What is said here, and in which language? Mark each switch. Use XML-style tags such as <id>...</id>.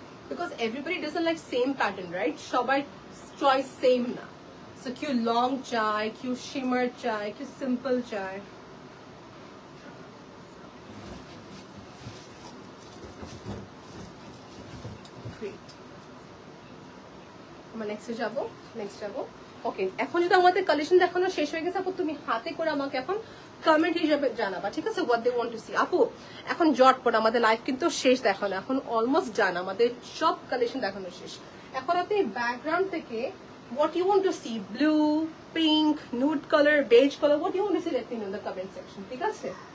<en>because everybody doesn't like same pattern, right?</en> <bn>সবাই choice same না, so কেউ long চায়, কেউ shimmer চায়, কেউ simple চায়। আমরা নেক্সট যাবো, ওকে। এখন যদি আমাদের কালেকশন দেখানো শেষ হয়ে গেছে আপু, তুমি হাতে করে আমাকে এখন কমেন্ট হিসেবে জানাবা, ঠিক আছে?</bn> <en>What they want to see.</en> <bn>আপু এখন জটপট আমাদের লাইভ কিন্তু শেষ দেখানো, এখন অলমোস্ট ডান, আমাদের সব কালেকশন দেখানো শেষ। এখন আপনি ব্যাকগ্রাউন্ড থেকে</bn> <en>what you want to see, blue, pink, nude color, beige color, what you want to see, let me know in the comment section,</en> <bn>ঠিক আছে?</bn>